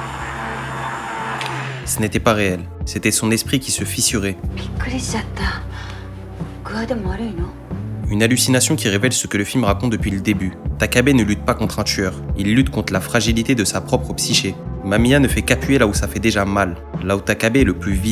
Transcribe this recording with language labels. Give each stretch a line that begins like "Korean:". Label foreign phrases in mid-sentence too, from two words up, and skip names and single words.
French: Ce n'était pas réel, c'était son esprit qui se fissurait.
Japanese: 具合でも悪いの？
French: Une hallucination qui révèle ce que le film raconte depuis le début. Takabe ne lutte pas contre un tueur, il lutte contre la fragilité de sa propre psyché. Mamiya ne fait qu'appuyer là où ça fait déjà mal, là où Takabe est le plus vide.